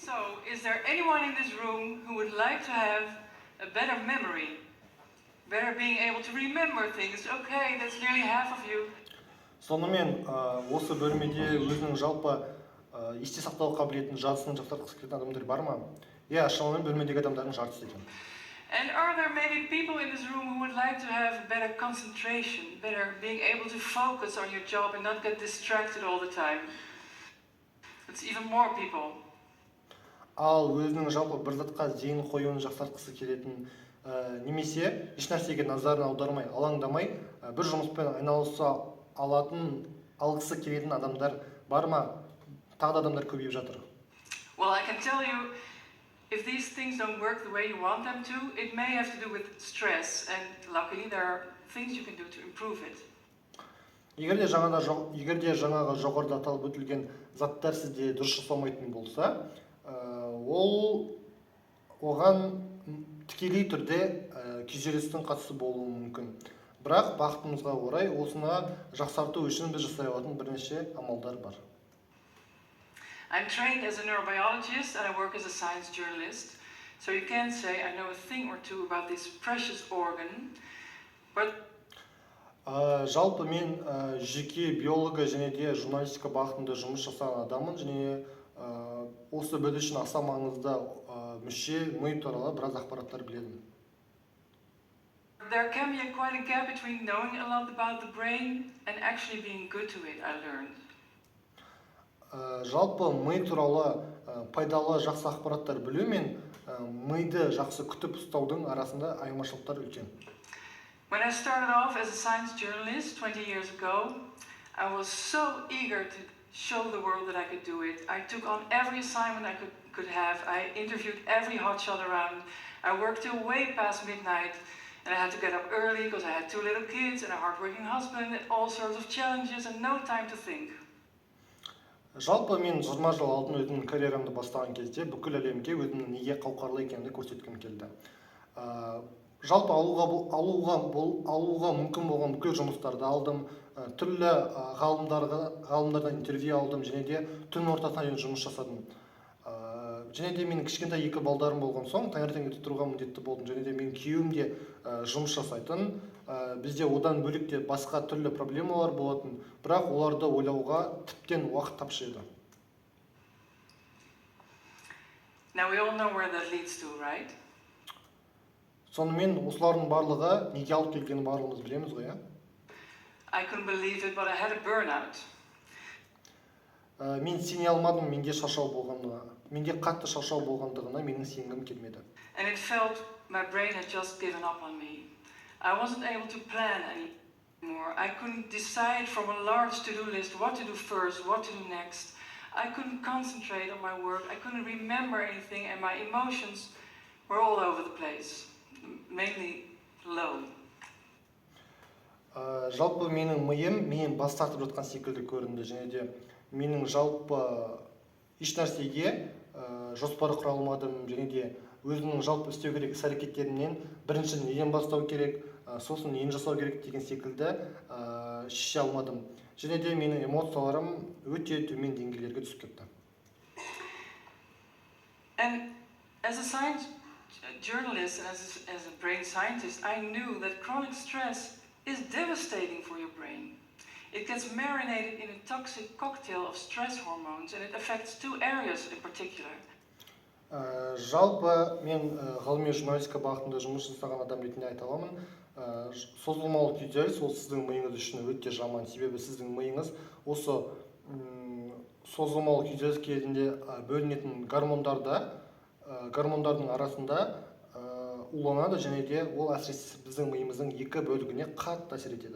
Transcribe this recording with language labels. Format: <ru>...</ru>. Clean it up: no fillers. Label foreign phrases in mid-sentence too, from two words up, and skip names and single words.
<en>is there anyone in this room who would like to have a better memory? Better being able to remember things. Okay, that's nearly half of you.</en> <kk>Сонымен осы бөлмеде өзінің жалпы есте сақтау қабілетін жадысын жақсартқысы келетін адамдар бар ма? Иә, шамамен бөлмедегі адамдардың жартысы екен.</kk> <en>And are there maybe people in this room who would like to have better concentration, better being able to focus on your job and not get distracted all the time? It's even more people.</en> <kk>Ал өзінің жалпы бір затқа зейін қоюын жақсартқысы келетін немесе еш нәрсеге назарын аудармай, алаңдамай, бір жұмыспен айналыса алғысы келетін адамдар бар ма? Тағы да адамдар көбейіп жатыр.</kk> <en>Well, I can tell you, if these things don't work the way you want them to, it may have to do with stress, and luckily there are things you can do to improve it.</en> <kk>Егер де жаңағы жоғарыда аталып өтілген заттар сізде дұрыс жасалмайтын болса, оған тікелей түрде күйзелістің қатысы болуы мүмкін. Бірақ бақытымызға орай осыны жақсарту үшін біз жасай алатын бірнеше амалдар бар.</kk> <en>I'm trained as a neurobiologist and I work as a science journalist. So you can say I know a thing or two about this precious organ, but</en> <kk>жалпы мен жеке биология және де журналистика бағытында жұмыс жасаған адаммын және осы біз үшін аса маңызды мүше ми туралы біраз ақпараттар біледім.</kk> <en>There can be quite a gap between knowing a lot about the brain and actually being good to it, I learned.</en> <kk>Жалпы ми туралы пайдалы жақсы ақпараттар білу мен миды жақсы күтіп ұстаудың арасында айырмашылықтар үлкен.</kk> <en>When I started off as a science journalist 20 years ago, I was so eager to show the world that I could do it. I took on every assignment I could have. I interviewed every hotshot around. I worked till way past midnight, and I had to get up early because I had 2 little kids and a hard-working husband and all sorts of challenges and no time to think.</en> <kk>Жалпы мен 20 жыл алдын өзімнің карьерамды бастаған кезде бүкіл әлемге өзімнің неге қауқарлы екенімді көрсеткім келді. Жалпы алуға мүмкін болған бүкіл жұмыстарды алдым, түрлі ғалымдардан интервью алдым және де түн ортасына дейін жұмыс жасадым. Және де менің кішкентай 2 балдарым болған соң таңертең ерте тұруға міндетті болдым. Және де менің күйеуім де жұмыс жасайтын. Бізде одан бөлек те басқа түрлі проблемалар болатын, бірақ оларды ойлауға тіптен уақыт тапшы еді.</kk> <en>Now we all know where that leads to, right?</en> <kk>Сонымен осылардың барлығы неге алып келгенін барлығымыз білеміз ғой,</kk> <en>I couldn't believe it, but I had a burnout.</en> <kk>Мен сене алмадым, менде қатты шаршау болғандығына менің сенгім келмеді.</kk> <en>And it felt my brain had just given up on me. I wasn't able to plan anymore. I couldn't decide from a large to-do list what to do first, what to do next. I couldn't concentrate on my work. I couldn't remember anything, and my emotions were all over the place, mainly low.</en> <kk>Жалпы менің миым мен бас тартып жатқан секілді көрінді және де менің жалпы еш нәрсеге жоспар құра алмадым және де өзімнің жалпы істеу керек іс-әрекеттерімнен бірінші неден бастау керек, сосын нені жасау керек деген секілді шеше алмадым. Және де менің эмоцияларым өте төмен деңгейлерге түсіп кетті.</kk> <en>And as a science journalist and as a brain scientist, I knew that chronic stress is devastating for your brain. It gets marinated in a toxic cocktail of stress hormones and it affects 2 areas in particular.</en> <kk>Жалпы мен ғылыми журналистика бағытында жұмыс жасаған адам ретінде айта аламын. Созылмалы күйзеліс ол сіздің миыңыз үшін өте жаман, себебі сіздің миыңыз осы созылмалы күйзеліс кезінде бөлінетін гормондардың арасында уланады және де ол әсіресе біздің миымыздың 2 бөлігіне қатты әсер етеді.</kk>